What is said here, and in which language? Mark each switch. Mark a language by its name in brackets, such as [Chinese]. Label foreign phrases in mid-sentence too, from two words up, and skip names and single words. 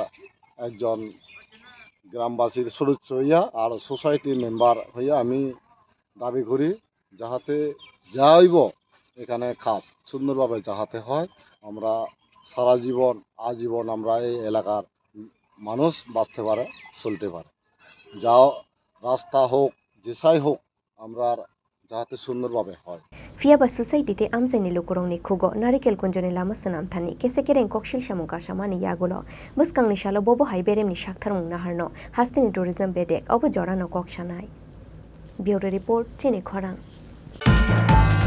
[Bangla] একজন গ্রামবাসীর সদস্য হইয়া আর সোসাইটির মেম্বার হইয়া আমি দাবি করি যাহাতে যা হইব এখানে কাজ সুন্দরভাবে যাহাতে হয় আমরা সারা জীবন আজীবন আমরা এই এলাকার মানুষ বাঁচতে পারে চলতে পারে যাও রাস্তা হোক যেসাই হোক আমরা যাহাতে সুন্দরভাবে হয় [Kok Borok] Fiaba society te amsani lokorongni khugo Narikel Kunjani Lama Swnam Thani Kesekereng Koksilsamung kasamani yagulo buskangni shalo bobo haiberemni shaktharmung naharno hasteni tourism bedek obo jorano koksanai [English] Bureau report [Kok Borok] Chini Khorang